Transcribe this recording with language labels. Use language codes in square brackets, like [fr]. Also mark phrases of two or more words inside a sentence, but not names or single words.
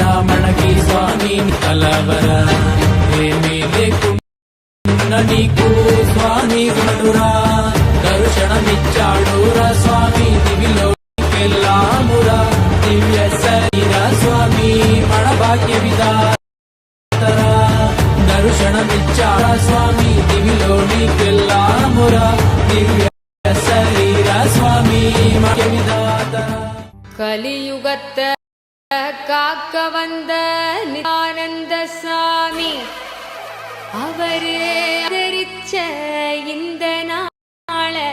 [te] మనకి స్వామి కలవరా ఏమీ లేకున్న నీకు స్వామి ఉన్నాడురా దర్శనమిచ్చాడురా స్వామి దివిలోకెళ్ళామురా దివ్య శరీర స్వామి మన భాగ్య విధాతరా దర్శనమిచ్చాడా స్వామి దివిలోకెళ్ళామురా దివ్య శరీర స్వామి భాగ్య విధాతరా [ta] கலியுகத்தை காக்க வந்த நித்யானந்த சாமி அவரு ஆதரிச்ச இந்த நாள